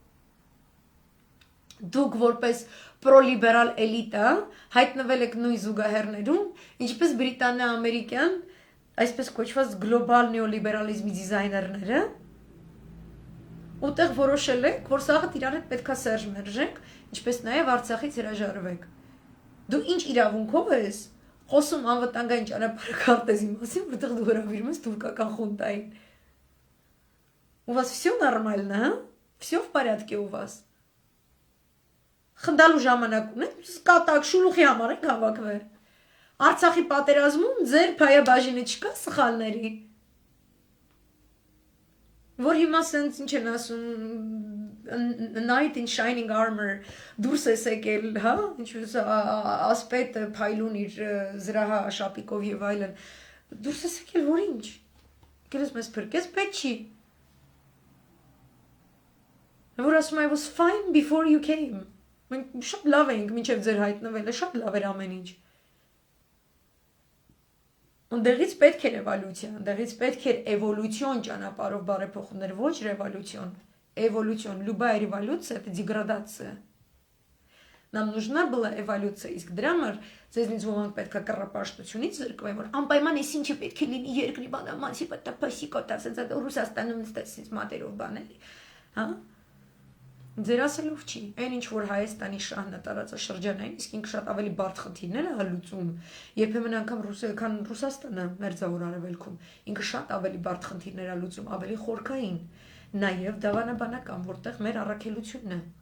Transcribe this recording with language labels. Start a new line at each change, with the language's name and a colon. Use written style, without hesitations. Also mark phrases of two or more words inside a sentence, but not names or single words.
Armenian: Դուք որպես պրոլիբերալ էլիտա հայտնվել եք նույն զուգահեռներում, ինչպես բրիտանա-ամերիկյան, այսպես կոչված գլոբալ նեոլիբերալիզմի դիզայներները, ուտեղ որոշել եք, որ սաղը իրար հետ պետքա սերժ մերժեք, ինչպես նաև Արցախից հրաժարվեք։ Դու ինչ իրավունքով ես խոսում անվտանգային ճանապարհաքարտեզի մասին, որտեղ դու հրավիրում ես թուրքական խունտային։
Russian: У вас все нормально, а? Все в порядке у вас?
Armenian: Խնդալու ժամանակ ունեք, կատակ շուլուխի համար եք հավաքվել։ Արցախի պատերազմում ձեր փայաբաժինը չկա սխալների։ Որ հիմա սենց ինչ են ասում,
English: Knight in shining armor
Armenian: դուրս ես եկել, հա, ինչպես ասպետը փայլուն իր զրահա շապիկով եւ այլն։ Դուրս ես եկել, որ ինչ։ Գերես մեզ փրկես, պետք չի։ Որ ասում
English: I was fine before you came։
Armenian: Մենք շատ լավ ենք, մինչև ձեր հայտնվելը, շատ լավ էր ամեն ինչ։ Ընդեղից պետք էր էվոլյուցիա, ընդեղից պետք էր էվոլյուցիոն ճանապարհով բարեփոխումներ, ոչ ռևոլյուցիոն։
Russian: Эволюцион, любая революция это деградация. Нам нужна была эволюция,
Armenian: իսկ դրա համար ձեզնից ոմանք պետք է կռապաշտությունից զրկվեն, որ անպայման էս ինչը պետք է լինի երկրի բանամանսի պատապասի կոտա, ասած Ռուսաստանում նստեցից մատերով բանել, հա? Ձեր ասելով չի, այն ինչ որ Հայաստանի շահն է տարածաշրջանային, իսկ ինքը շատ ավելի բարդ խնդիրներ է լուծում, երբեմն անգամ քան Ռուսաստանը մերձավոր արևելքում, ինքը շատ ավելի բարդ խնդիրներ է լուծում, ավելի խորքային, նաև դավանաբանական, որտեղ մեր առաքելությունն է։